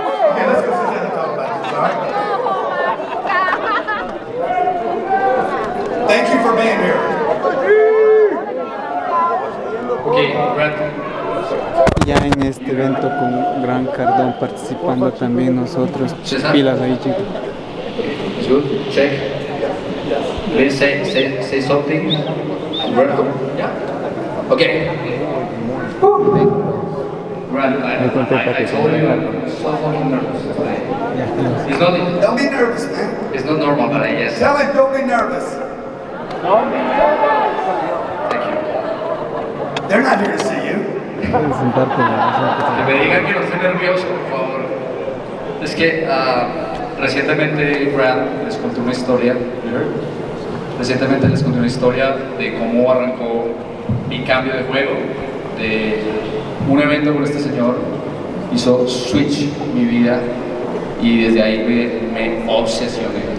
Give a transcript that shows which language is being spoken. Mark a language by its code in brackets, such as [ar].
[en] Okay, let's go sit down and talk about this, all right? Thank you for being here. Okay, Grant. [es] Ya en este evento con Grant Cardone participando también nosotros. Pilas ahí, chicos. [en] Good, check. Please say something. Yeah. Okay. Grant, I told you I'm so fucking nervous. It's not. Don't be nervous, man. It's not normal, but I guess. Tell him don't be nervous. Thank you. They're not here to see you. [es] Puedes sentarte, Que me digan que no estoy nervioso, por favor. Es que recientemente Grant les conté una historia. Recientemente les conté una historia de cómo arrancó mi cambio de juego, de un evento con este señor, hizo switch mi vida y desde ahí me obsesioné.